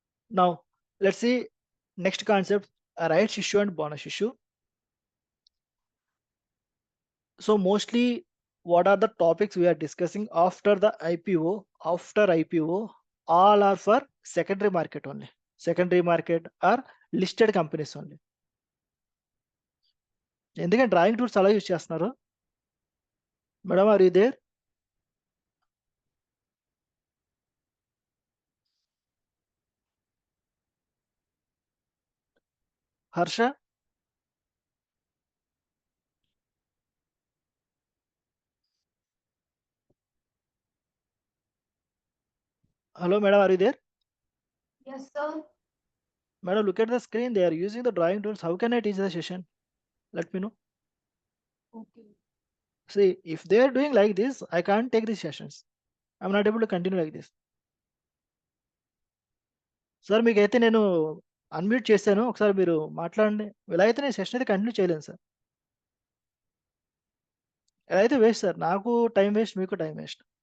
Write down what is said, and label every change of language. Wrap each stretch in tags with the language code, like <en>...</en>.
<en>Now let's see next concept, a rights issue and bonus issue. So mostly what are the topics we are discussing after the IPO? After IPO, all are for secondary market only. Secondary market are listed companies only.</en> <te>ఎందుకంటే drawing tools అలా use చేస్తున్నారు madam,</te> <en>Are you there?</en> <te>Harsha.</te> <en>Hello, madam, are you there? Yes, sir. Madam, look at the screen. They are using the drawing tools. How can I teach the session? Let me know. Okay. See, if they are doing like this, I can't take these sessions. I'm not able to continue like this.</en> <te>Sir మీకైతే నేను unmute చేశాను, ఒకసారి మీరు మాట్లాడండి. ఇలా అయితే నేను session అయితే కంటిన్యూ చేయలేను సార్. ఎలా అయితే వేస్ట్ సార్, నాకు టైం వేస్ట్, మీకు టైం వేస్ట్.</te>